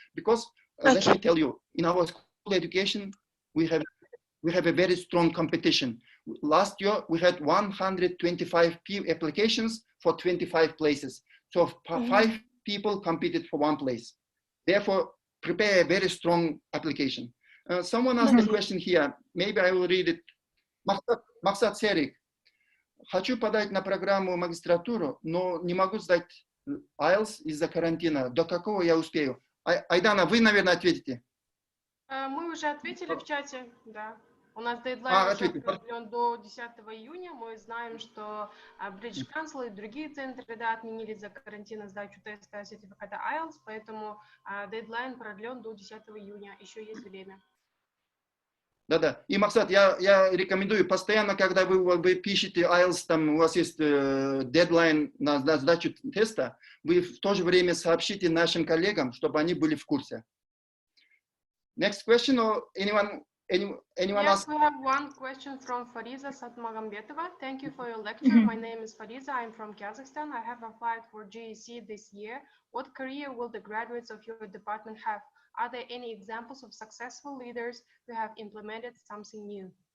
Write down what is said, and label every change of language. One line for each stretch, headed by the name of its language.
English: Because let me tell you, in our school education, we have a very strong competition. Last year, we had 125 applications for 25 places. So 5 people competed for 1 place. Therefore, prepare a very strong application. Someone asked a question here. Maybe I will read it. Максат Серик.
Russian: Хочу подать на программу магистратуру, но не могу сдать IELTS из-за карантина. До какого я успею? Айдана, вы, наверное, ответите. Мы уже ответили в чате, да. У нас дедлайн уже определен до 10 июня. Мы знаем, что British Council и другие центры, да, отменили за карантина сдачу теста сертификата IELTS, поэтому дедлайн продлен до 10 июня. Еще есть время. Да-да. И, Максат, я рекомендую постоянно, когда вы пишете IELTS, там у вас есть дедлайн на сдачу теста, вы в то же время сообщите нашим коллегам, чтобы они были в курсе.
English: Next question, or anyone yes, we have one question from Fariza Satmagambetova. Thank you for your lecture. My name is Fariza. I'm from Kazakhstan. I have applied for GEC this year. What career will the graduates of your department have? Are there any examples of successful leaders who have implemented something new?